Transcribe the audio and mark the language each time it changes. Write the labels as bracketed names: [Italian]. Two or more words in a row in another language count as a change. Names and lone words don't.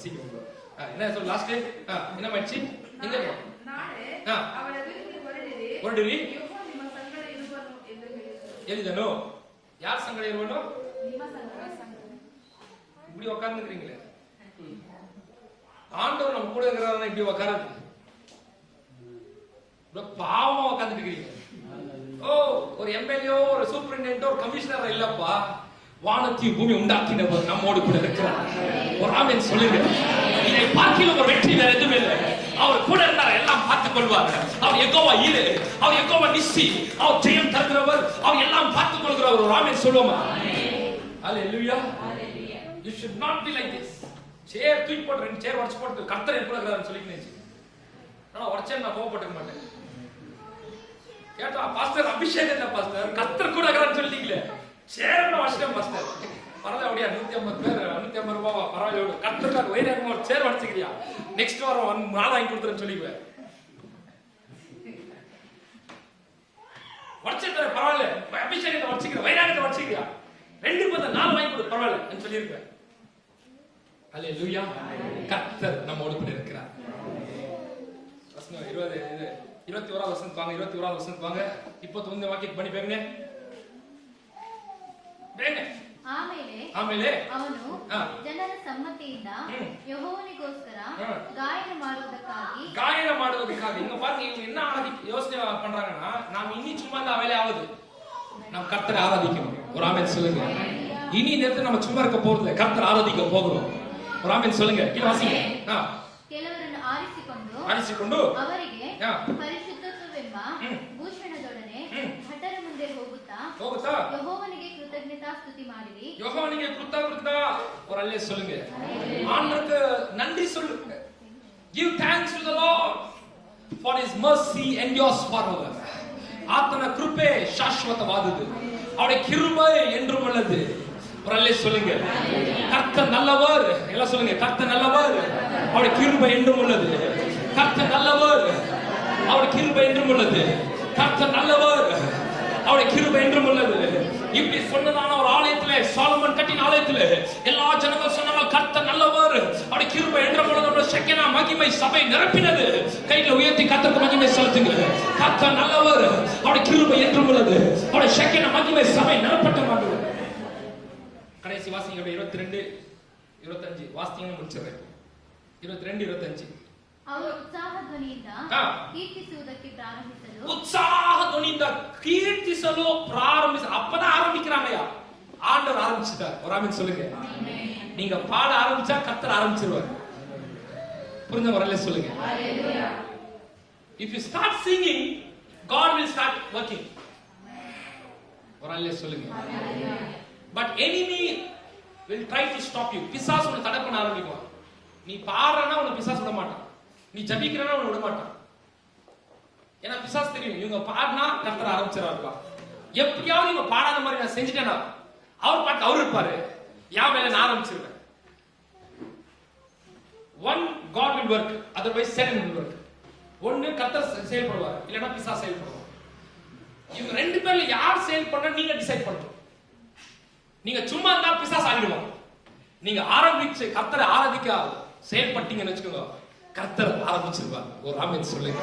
[Tamil] சீக்கிரம் என்ன சொல்ல லாஸ்ட் என்ன ஆச்சு? எங்க [Kannada] ನಾಳೆ ಅವರ ಎದುರಿಗೆ ಹೊರಡಿರಿ, ಯೆಹೋವ ನಿಮ್ಮ ಸಂಗಡ ಇರುವನು ಎಂದು ಹೇಳಿದನು. ಯಾರ ಸಂಗಡ ಇರುವನು? ನಿಮ್ಮ ಸಂಗಡ. [Tamil] இப்படி உட்கார்ந்துக்கிறீங்களே, ஆண்டவர் நம்ம கூட இருக்கிறாருன்னா இப்படி உட்காருது பாவமா உட்கார்ந்துட்டு இருக்கீங்க. ஓ, ஒரு எம்எல்ஏ ஒரு சூப்பரிண்டென்ட் ஒரு கமிஷனர் இல்லப்பா, வானத்தையும் பூமி உண்டாக்கினவர் நம்மோடு கூட இருக்கிறார். ஒரு ஆமென் சொல்லுங்க. இதை பார்க்கிலும் ஒரு வெற்றி வேற எதுவுமே இல்லை. அவர் கூட இருந்தார், எல்லாம் பார்த்துக் கொள்வார். அவர் யெகோவா ஈரே, அவர் யெகோவா நிஸ்ஸி, அவர் ஜெயம் தருகிறவர், அவர் எல்லாம் பார்த்துக் கொள்கிறவர். ஒரு ஆமென் சொல்லுவோமா? ஹalleluya. [English] You should not be like this. [Tamil] சேர் தூக்கி போட்டு 2 சேர் உடைச்சு போட்டு கர்த்தர் கூட இருக்கிறாருன்னு சொல்லிக்கினேச்சு. ஆனா உடைச்சே நான் கோவப்பட்டுக்க மாட்டேன். கேட்டா பாஸ்டர் அபிஷேகம் இல்ல பாஸ்டர், கர்த்தர் கூட இருக்கிறாருன்னு சொல்லிட்டீங்களே, சேர் உடைச்சேன் பாஸ்டர். பரவாயில்ல, அப்படியே 150 பேர் 150 ரூபாவா பரவாயில்ல, கர்த்தருக்காக வைராகமா ஒரு சேர் உடைச்சிக்கிறியா, நெக்ஸ்ட் வாரம் நான் வாங்கி கொடுத்துறேன்னு சொல்லிக்குவேன். உடைச்சிட்டு பரவாயில்ல, அபிஷேகத்தை உடைச்சிக்கிற, வைராகத்தை உடைச்சிக்கிறியா, 2 பத்த 4 வாங்கி கொடு பரவாயில்ல சொல்லியிருக்கேன். ஹalleluya. கர்த்தர் நம்மோடு கூட இருக்கிறார். வசனம் 21வது வசனம் வாங்க, 21வது வசனம் வாங்க. [Kannada] 21ನೇ ವಾಕ್ಯಕ್ಕೆ ಬನ್ನಿ ಬೇಗನೆ ಬೇಗನೆ. ಆಮೇಲೆ ಅವನು ಜನರ ಸಮ್ಮತಿಯಿಂದ ಯೆಹೋವನಿಗೋಸ್ಕರ ಗಾಯನ ಮಾಡುವುದಕ್ಕಾಗಿ [Tamil] இங்க பாருங்க, இவங்க என்ன யோசனை பண்றாங்கன்னா, நாம இனி சும்மா இந்த வேலை ஆகுது, நம்ம கர்த்தரை ஆராதிக்கணும். ஒரு ஆமென் சொல்லுங்க. இனி இந்த இடத்துல நம்ம சும்மா இருக்க போறது, கர்த்தரை ஆராதிக்க போகிறோம். ஒரு ஆமென் சொல்லுங்க. கீழ வாசிங்க. [Kannada] ಕೆಲವರನ್ನು ಆರಿಸಿಕೊಂಡು ಅವರಿಗೆ ಪರಿಶುದ್ಧತ್ವವೆಂಬ ಭೂಷಣದೊಡನೆ ಭಟರ ಮುಂದೆ ಹೋಗುತ್ತಾ ಯೆಹೋವನಿಗೆ ಕೃತಜ್ಞತೆ [Tamil] ஒரு அல்லே சொல்லுங்க. ஆண்டவருக்கு நன்றி சொல்லுங்க. [English] Give thanks to the Lord for his mercy endures forever. [Kannada] ಆತನ ಕೃಪೆ ಶಾಶ್ವತವಾದುದು, [Tamil] அவருடைய கிருபை என்றும் உள்ளது. ஒரு அல்லே சொல்லுங்க. கர்த்தர் நல்லவர். எல்லாம் சொல்லுங்க. கர்த்தர் நல்லவர், அவருடைய கிருபை என்றும் உள்ளது. கர்த்தர் நல்லவர், அவருடைய கிருபை என்றும் உள்ளது. கர்த்தர் நல்லவர், அவருடைய கிருபை என்றும் உள்ளது. இப்படி சொன்னதான ஒரு ஆலயத்திலே, சாலமன் கட்டின ஆலயத்திலே எல்லா ஜனங்கள் சொன்னாங்க கர்த்தர் நல்லவர், அவருடைய கிருபை என்றும் உள்ளது. ஷெக்கேனா மகிமை சபை நிரப்பினது. கைகளை உயர்த்தி கர்த்தருக்கு மகிமை செலுத்துங்க. கர்த்தர் நல்லவர், அவருடைய கிருபை என்றும் உள்ளது. அவருடைய ஷெக்கேனா மகிமை சபை நிரப்பட்டது. கடைசி வாசிங்க 22 25 வாசிங்க முடிச்சிடுறேன். 22 25 [Kannada] ಅವರು ಉತ್ಸಾಹ ಧ್ವನಿಯಿಂದ ಕೀರ್ತಿಸುವುದಕ್ಕೆ ಪ್ರಾರಂಭಿಸಲು, உற்சாக ಧ್ವನಿಯಿಂದ கீர்த்திசலோ ಪ್ರಾರಂಭಿಸ. [Tamil] அப்பதான் ஆரம்பிக்கிறாங்கயா. ஆண்டவர் ஆரம்பிச்சிட்டார். ஒரு ஆமென் சொல்லுங்க. நீங்க பாட ஆரம்பிச்சா கர்த்தர் ஆரம்பிச்சிருவார். புரிஞ்ச வரல சொல்லுங்க. [English] If you start singing, God will start working. [Tamil] ஒரு ஆமென் சொல்லுங்க. [English] But enemy will try to stop you. [Tamil] பிசாசு உன்னை தடை பண்ண ஆரம்பிக்கும். நீ பாடுறனா உன்னை பிசாசு விட மாட்டான். நீ ஜபிக்கிறனா உன்னை விட மாட்டான். ஏன்னா பிசாசு தெரியும் இவங்க பாடினா கர்த்தர் ஆரம்பிச்சிருவாருப்பா. எப்படியாவது இவங்க பாடாத மாதிரி நான் செஞ்சுட்டேனா அவர் பாட்டு அவர் இருப்பாரு, என் வேலை நான் ஆரம்பிச்சிருவேன். [English] One God will work, otherwise Satan will work. [Tamil] ஒன்னு கர்த்தர் செயல்படுவார், இல்லனா பிசாசு செயல்படுவார். இவங்க ரெண்டு பேர்ல யார் செயல் பண்ண நீங்க டிசைட் பண்ணணும். நீங்க சும்மா இருந்தா பிசாசு ஆகிடுவாங்க. நீங்க ஆரம்பிச்சு கர்த்தரை ஆராதிக்க செயல்பட்டீங்கன்னு வச்சுக்கோங்க, கர்த்தர் ஆரம்பிச்சிருவாங்க. ஒரு ஆமென் சொல்லுங்க.